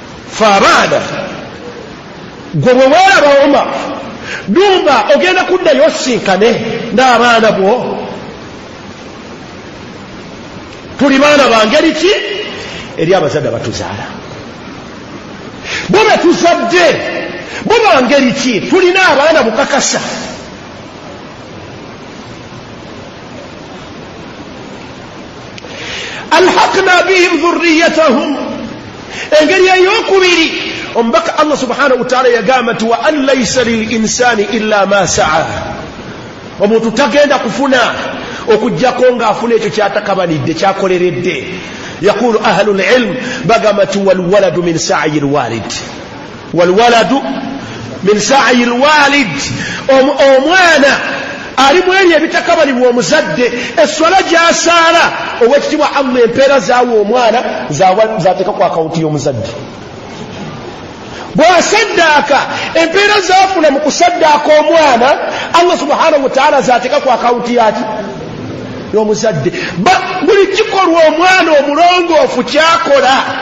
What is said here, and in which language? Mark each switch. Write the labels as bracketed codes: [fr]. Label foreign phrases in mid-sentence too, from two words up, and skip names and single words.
[lg] fabaana gwe bwe weeraba Omar dumba ogenda kuddayo osinkane n'abaana bwo tuli baana bangeri ki eri abazadde batuzaala bo betuzadde bo bangeri ki tulina abaana bukakasa [ar] ألحقنا بهم ذريتهم [lg] engeri eyokubiri omubaka Allah [ar] سبحانه وتعالى [lg] yagamba nti [ar] وأن ليس للإنسان إلا ما سعى [lg] omuntu tagenda kufuna okujjako ng'afuna ekyo kyatakabanidde kyakoleredde [ar] يقول أهل العلم [lg] bagamba nti [ar] والولد من سعي الوالد والولد من سعي الوالد [lg] omwana ali mweri ebitakabalibwa omuzadde eswala gyasaala owekitibwa Allah empeera zaawo omwana zateeka ku akawunti y'omuzadde bw'asaddaaka empeera zaafuna mu kusaddaaka omwana Allah [ar] سبحانه وتعالى [lg] zateeka ku akawunti yaki y'omuzadde buli kikolwa omwana omulongoofu kyakola